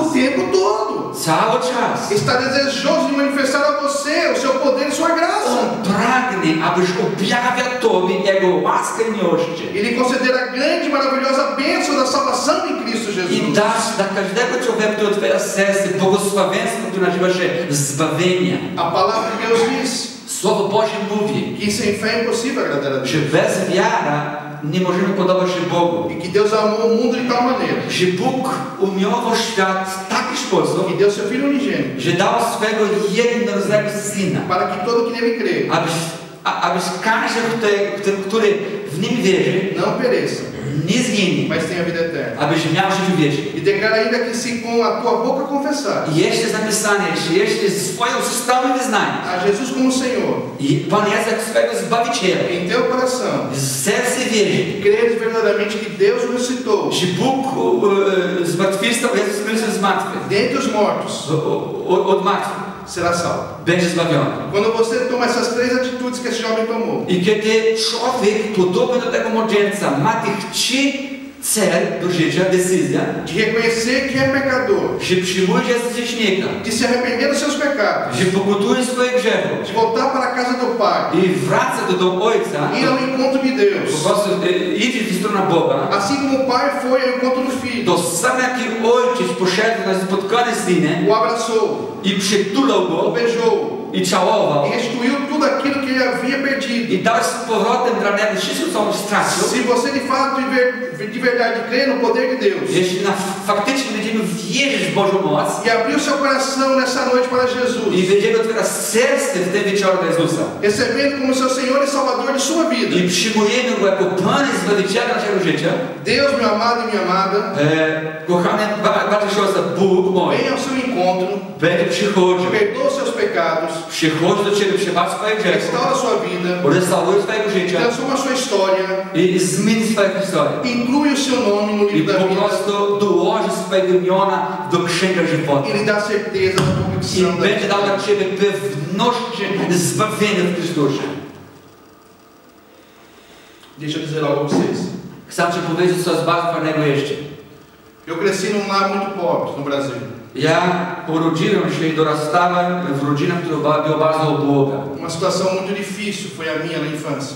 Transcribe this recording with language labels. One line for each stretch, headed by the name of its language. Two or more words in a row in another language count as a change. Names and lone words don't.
Portuguese: o tempo todo.
Polish: Cały czas.
Portuguese: Está desejoso de manifestar a você o seu poder e sua graça.
Polish: On pragnie, abyś objawiał Tobie Jego łaskę i miłość.
Portuguese: Ele concederá a grande e maravilhosa bênção da salvação em Cristo
Polish: I Jesus. dasz dla każdego człowieka, który otwiera serce, błogosławieństwo, które nazywa się zbawienie.
Portuguese: A palavra de Deus diz
Polish: Słowo Boże mówi,
Portuguese: que sem fé é impossível agradar a Deus.
Polish: że bez wiara nie możemy podobać się Bogu.
Portuguese: E que Deus amou o mundo de tal maneira
Polish: Że Bóg umiłował świat w taki sposób,
Portuguese: que deu seu Filho unigênito
Polish: że dał swego jednorodzonego Syna,
Portuguese: para que todo que nele crê
Polish: abyś każdy, który w Nim wierzy,
Portuguese: não pereça,
Polish: nie zginie,
Portuguese: mas tenha vida eterna.
Polish: abyś miał życie wieczne.
Portuguese: E declara ainda que se com a tua boca confessar
Polish: I jeszcze jest napisane, że jeśli swoją ustawą wyznaniesz
Portuguese: a Jesus como Senhor
Polish: i Pan Jezus jak swego Zbawiciela,
Portuguese: em teu coração,
Polish: z serca wierzy,
Portuguese: creres verdadeiramente que Deus o ressuscitou
Polish: że Bóg zmartwychwstał Jezus Chrystus z martwych,
Portuguese: dentre os mortos,
Polish: od martwych,
Portuguese: será salvo.
Polish: będzie zbawiony.
Portuguese: Quando você toma essas três atitudes que esse jovem tomou,
Polish: I kiedy człowiek, podobny do tego młodzieńca, ma tych trzy cel do życia, decyzja,
Portuguese: de reconhecer que é pecador,
Polish: że przyjmuje, że jest grzesznikiem,
Portuguese: de se arrepender dos seus pecados,
Polish: że pokutuje swoje grzechy
Portuguese: de voltar para a casa do Pai,
Polish: i wraca do domu Ojca,
Portuguese: ir ao encontro de
Polish: po
Portuguese: Deus,
Polish: prostu idzie w stronę Boga,
Portuguese: assim como o Pai foi ao encontro do Filho,
Polish: to sam jak i Ojciec poszedł na spotkanie z Synem
Portuguese: o abraçou,
Polish: i przytulał
Portuguese: o
Polish: go
Portuguese: beijou
Polish: i całował
Portuguese: e restituiu tudo aquilo que ele havia perdido.
Polish: i dał z powrotem dla niego wszystko, co on stracił.
Portuguese: Se você de fato de verdade crê no poder de Deus
Polish: Jeśli faktycznie będziemy wierzyć w Bożą moc
Portuguese: e abrir o seu coração nessa noite para
Polish: i Jesus, będziemy otwierać serce w tym wieczorze do Jezusa
Portuguese: recebendo como seu Senhor e Salvador de sua vida,
Polish: i przyjmujemy Go jako Pan i Zbawiciela naszego życia,
Portuguese: Deus, meu amado e minha amada,
Polish: kochany bracie i siostry, Bóg mój
Portuguese: venha ao seu encontro,
Polish: będzie przychodził,
Portuguese: perdoa os seus pecados,
Polish: przychodzi do Ciebie, przebaczy swoje grzechy,
Portuguese: restaura sua vida,
Polish: restauruje swojego życia
Portuguese: transforma sua história,
Polish: i zmieni swoją historię.
Portuguese: inclui o seu nome no
Polish: I
Portuguese: livro da
Polish: po
Portuguese: vida
Polish: prostu dołoży swojego imiona do księgi żywota.
Portuguese: e lhe dá certeza da
Polish: I
Portuguese: convicção da
Polish: będzie dał dla Ciebie pewność zbawienia w Chrystusie.
Portuguese: Deixa eu dizer algo a vocês.
Polish: Chcę Ci powiedzieć coś bardzo fajnego jeszcze.
Portuguese: Eu cresci num lar muito pobre no Brasil.
Polish: Ja urodziłem się i dorastałem w rodzinie, która była bardzo uboga.
Portuguese: Uma situação muito difícil foi a minha na infância.